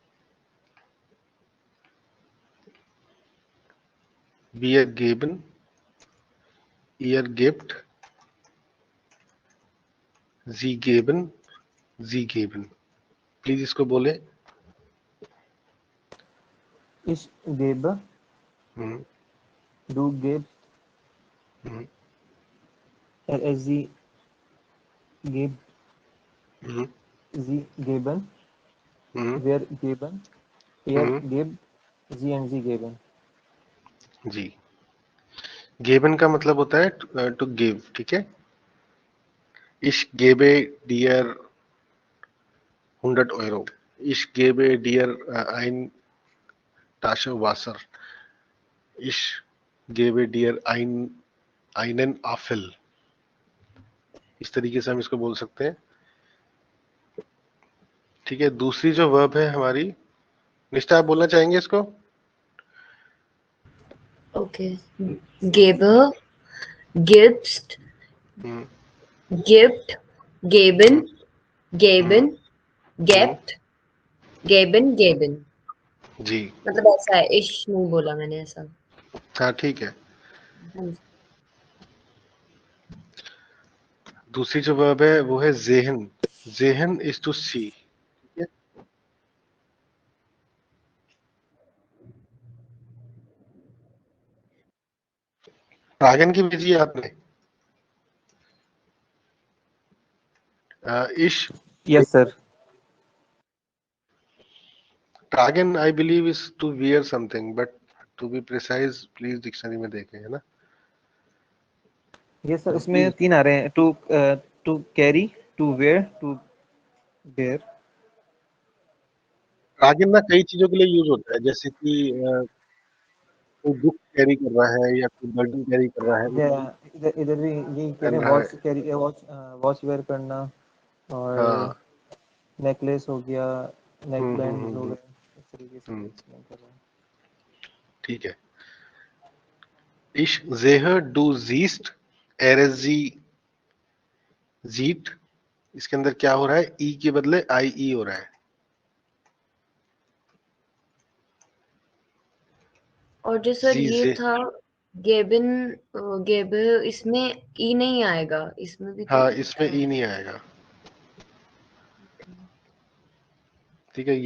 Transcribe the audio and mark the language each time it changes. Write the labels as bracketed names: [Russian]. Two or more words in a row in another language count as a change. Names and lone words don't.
[German] wir geben. ihr gebt. sie geben. sie geben. [Hindi] प्लीज इसको बोले. [German] ich geb हम्म, Du gibst, हम्म, er sie gibt, हम्म, sie geben, हम्म, wir geben, er हम्म, gibt, sie und sie geben. [Hindi] जी। गेबन का मतलब होता है [English] to give, [Hindi] ठीक है। [German] Ich gebe dir 100 Euro. Ich gebe dir ein Tasche Wasser. Ich gebe dir einen Apfel. [Hindi] इस तरीके से हम इसको बोल सकते हैं, ठीक है। दूसरी जो वर्ब है हमारी, निष्ठा आप बोलना चाहेंगे इसको? [German] Okay. Gebe, gibst, हम्म, gibt, geben, हम्म, geben, gebt, geben, geben. [Hindi] जी, मतलब ऐसा है, इश नहीं बोला मैंने ऐसा। हाँ ठीक है। हाँ जी। दूसरी जो वर्ब है वो है जेहन। जेहन [English] is to see, [Hindi] ठीक है। ट्रागन की भेजी है आपने? [German] इश [English] Yes, sir. ट्रागन I believe is to wear something, but to be precise please dictionary [Hindi] में देखें, है ना। [English] Yes, sir. [Hindi] तो उसमें प्लीज, 3 आ रहे हैं, [English] to carry, to wear, to bear. [Hindi] ट्रागन ना कई चीजों के लिए यूज होता है, जैसे कि कोई बुक कैरी कर रहा है या कोई बर्डन कैरी कर रहा है, इधर इधर भी यही कह पहन रहे हैं, रहा है। वॉच कैरी, वॉच वेयर करना, और हाँ, नेकलेस हो गया, नेक हम्म, बैंड हो गए, इस तरीके से हम्म, एक्सप्लेन कर रहा है। ठीक है। [German] Ich sehe du siehst, er sie sieht, [Hindi] इसके अंदर क्या हो रहा है, ई के बदले आई ई हो रहा है। और जो सर जी ये जे, था गेबिन, गेब, इसमें ई नहीं आएगा, इसमें भी तो हाँ इसमें ई नहीं आएगा, ठीक है।